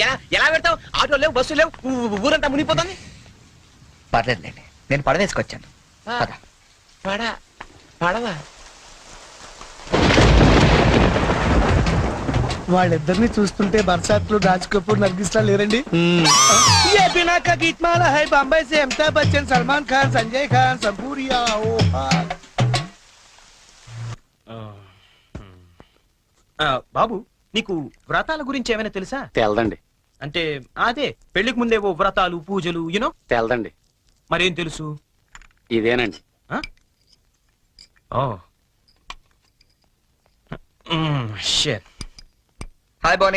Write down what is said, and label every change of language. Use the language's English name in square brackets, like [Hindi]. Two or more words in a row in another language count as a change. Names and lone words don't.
[Telugu] ఎలా పెడతావు? ఆటో లేవు, బస్సు లేవు, ఊరంతా మునిగిపోతుంది. పర్లేదులేండి, నేను పడవేసుకొచ్చాను. పద. పడవా? వాళ్ళిద్దరిని చూస్తుంటే బర్సాత్లు, రాజ్ కపూర్, నర్గిస్లా లేరండి? [Hindi] ये बिना का गीत माला है बॉम्बे से अमिताभ बच्चन, सलमान खान, संजय खान, संपूरिया। ओ [Telugu] బాబు, నీకు వ్రతాల గురించి ఏమైనా తెలుసా? తెల్దండి. అంటే అదే పెళ్లికి ముందేవో వ్రతాలు, పూజలు, [English] you know. [Telugu] తెల్దండి. మరేం తెలుసు? ఇదేనండి. హాయ్ బోనీ.